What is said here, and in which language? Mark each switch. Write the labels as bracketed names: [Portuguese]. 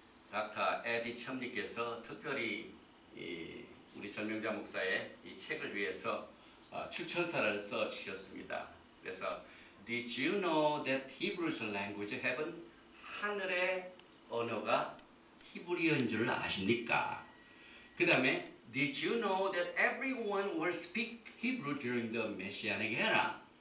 [Korean] 닥터 에디 첨리께서 특별히 우리 전명자 목사의 이 책을 위해서 추천사를 써 주셨습니다. 그래서 [English] Did you know that Hebrew's language heaven? [Korean] 하늘의 언어가 히브리어인 줄 아십니까? 그 다음에 [English] Did you know that everyone will speak Hebrew during the Messianic era?